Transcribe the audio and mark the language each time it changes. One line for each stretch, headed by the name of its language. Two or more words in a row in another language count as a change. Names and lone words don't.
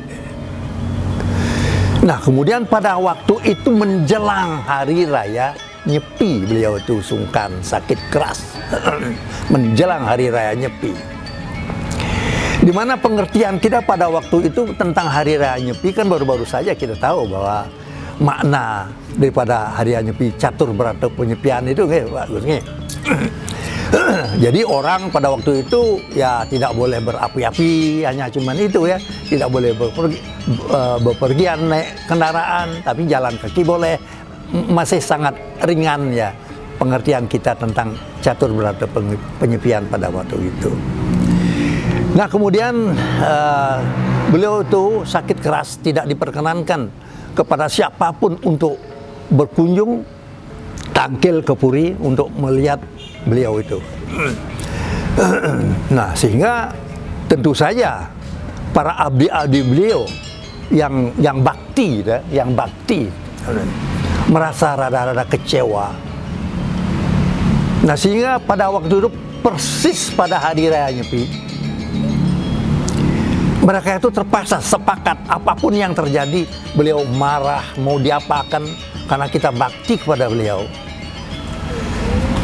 Indonesian: Nah, kemudian pada waktu itu menjelang hari raya Nyepi, beliau itu sungkan, sakit keras. Menjelang hari raya Nyepi. Di mana pengertian kita pada waktu itu tentang hari raya Nyepi kan baru-baru saja kita tahu bahwa makna daripada hari raya Nyepi catur brata penyepian itu bagus nih. Jadi orang pada waktu itu ya tidak boleh berapi-api, hanya cuman itu ya, tidak boleh bepergian naik kendaraan, tapi jalan kaki boleh. Masih sangat ringan ya pengertian kita tentang catur brata penyepian pada waktu itu. Nah, kemudian beliau itu sakit keras, tidak diperkenankan kepada siapapun untuk berkunjung tangkil ke Puri untuk melihat beliau itu. Nah, sehingga tentu saja para abdi-abdi beliau yang bakti merasa rada-rada kecewa. Nah, sehingga pada waktu itu persis pada hari raya Nyepi, mereka itu terpaksa sepakat apapun yang terjadi, beliau marah mau diapakan karena kita bakti kepada beliau.